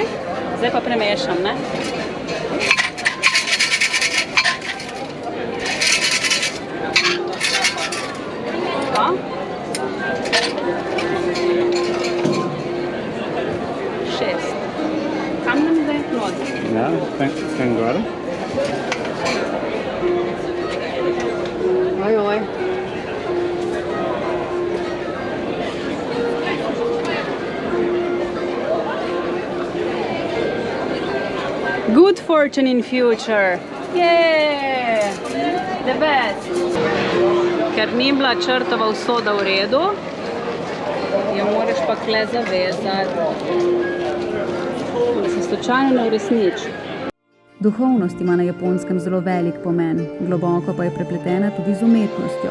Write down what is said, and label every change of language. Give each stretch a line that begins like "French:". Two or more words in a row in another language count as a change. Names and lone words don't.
Slovenian: Zdaj pa premešam, ne? Pa. 6. Kam nam zdaj? Noč. Ja, tem gor. Oj.
English: Good fortune in future. Yeah! The best.
Slovenian: Ker ni bila črtova usoda v redu, jo moraš pa kle zavezati, da se slučajno ne uresniči. Duhovnost ima na Japonskem zelo velik pomen, globoko pa je prepletena tudi z umetnostjo.